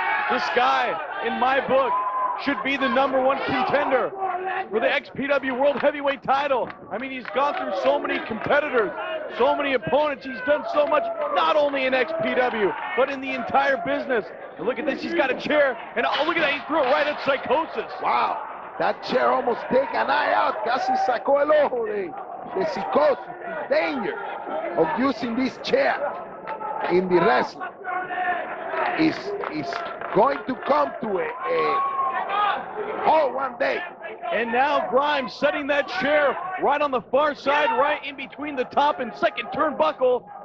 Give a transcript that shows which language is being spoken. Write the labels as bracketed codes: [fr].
[en] This guy, in my book, should be the #1 contender for the XPW World Heavyweight title. I mean, he's gone through so many competitors, so many opponents. He's done so much, not only in XPW, but in the entire business. And look at this, he's got a chair, and oh, look at that, he threw it right at Psychosis. Wow, that chair almost take an eye out. [es] Casi sacó el ojo de Psychosis. [en] The danger of using this chair in the wrestling is going to come to a halt one day. And now Grimes setting that chair right on the far side, right in between the top and second turnbuckle.